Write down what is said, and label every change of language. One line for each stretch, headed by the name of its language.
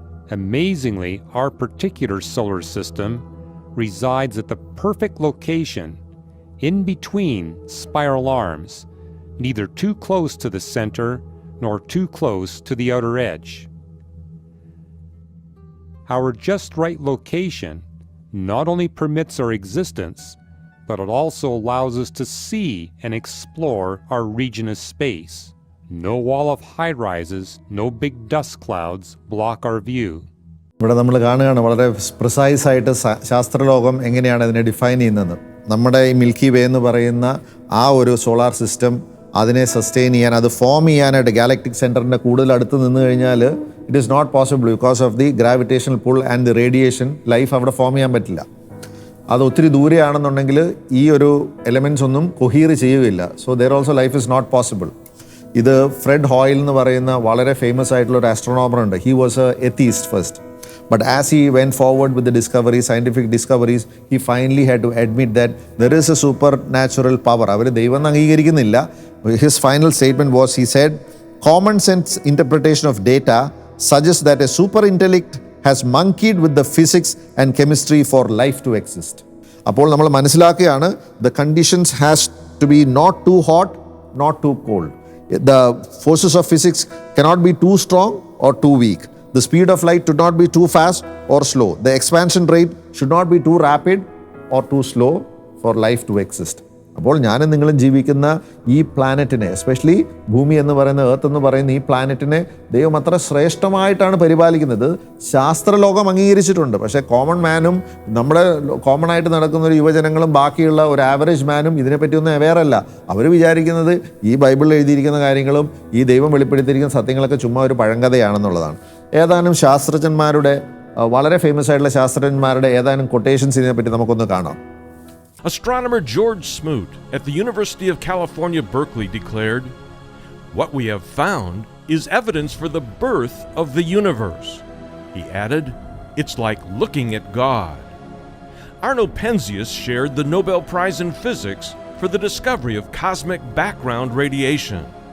English: Amazingly, our particular solar system resides at the perfect location in between spiral arms, neither too close to the center nor too close to the outer edge. our just right location not only permits our existence, but it also allows us to see and explore our region of space. No wall of high-rises, no big dust clouds block our view.
Malayalam: ഇവിടെ നമ്മൾ കാണുകയാണ് വളരെ പ്രിസൈസായിട്ട് ശാസ്ത്രലോകം എങ്ങനെയാണ് അതിനെ define ചെയ്യുന്നത്. നമ്മുടെ ഈ മിൽക്കി വേ എന്ന് പറയുന്ന ആ ഒരു സോളാർ സിസ്റ്റം അതിനെ സസ്റ്റെയിൻ ചെയ്യാൻ, അത് ഫോം ചെയ്യാനായിട്ട് ഗാലക്ടിക് സെൻറ്ററിൻ്റെ കൂടുതൽ അടുത്ത് നിന്ന് കഴിഞ്ഞാൽ
English: It is not possible because of the gravitational pull and the radiation.
Malayalam: Life അവിടെ ഫോം ചെയ്യാൻ പറ്റില്ല. അത് ഒത്തിരി ദൂരെയാണെന്നുണ്ടെങ്കിൽ ഈ ഒരു എലമെൻറ്റ്സ് ഒന്നും കൊഹീർ ചെയ്യുകയില്ല.
English: So there also life is not possible.
Malayalam: ഇത് ഫ്രെഡ് ഹോയിൽ എന്ന് പറയുന്ന വളരെ ഫേമസ് ആയിട്ടുള്ള ഒരു ആസ്ട്രോണോമർ ഉണ്ട്.
English: He was a atheist first. But as he went forward with the discoveries, scientific discoveries, he finally had to admit that there is a supernatural power.
Malayalam: അവർ ദൈവം അംഗീകരിക്കുന്നില്ല.
English: His final statement was, he said, common sense interpretation of data suggests that a super intellect has monkeyed with the physics and chemistry for life to exist.
Malayalam: അപ്പോൾ നമ്മൾ മനസ്സിലാക്കുകയാണ്,
English: the conditions has to be not too hot, not too cold. The forces of physics cannot be too strong or too weak. The speed of light should not be too fast or slow. The expansion rate should not be too rapid or too slow for life to exist.
Malayalam: അപ്പോൾ ഞാനും നിങ്ങളും ജീവിക്കുന്ന ഈ പ്ലാനറ്റിനെ, especially ഭൂമി എന്ന് പറയുന്ന earth എന്ന് പറയുന്ന ഈ പ്ലാനറ്റിനെ ദൈവം അത്ര ശ്രേഷ്ഠമായിട്ടാണ് പരിപാലിക്കുന്നത്. ശാസ്ത്രലോകം അംഗീകരിച്ചിട്ടുണ്ട്. പക്ഷേ കോമൺ മാനും നമ്മുടെ കോമൺ ആയിട്ട് നടക്കുന്ന ഒരു യുവജനങ്ങളും ബാക്കിയുള്ള ഒരു ആവറേജ് മാനും ഇതിനെപ്പറ്റിയൊന്നും അവെയർ അല്ല. അവർ വിചാരിക്കുന്നത് ഈ ബൈബിളിൽ എഴുതിയിരിക്കുന്ന കാര്യങ്ങളും ഈ ദൈവം വെളിപ്പെടുത്തിയിരിക്കുന്ന സത്യങ്ങളൊക്കെ ചുമ്മാ ഒരു പഴങ്കഥയാണെന്നുള്ളതാണ്. ഏതാനും ശാസ്ത്രജ്ഞന്മാരുടെ, വളരെ ഫേമസ് ആയിട്ടുള്ള ശാസ്ത്രജ്ഞന്മാരുടെ ഏതാനും കൊട്ടേഷൻസ് ഇതിനെപ്പറ്റി നമുക്കൊന്ന് കാണാം.
English: Astronomer George Smoot at the University of California, Berkeley declared, "What we have found is evidence for the birth of the universe." He added, "It's like looking at God." Arno Penzias shared the Nobel Prize in Physics for the discovery of cosmic background radiation.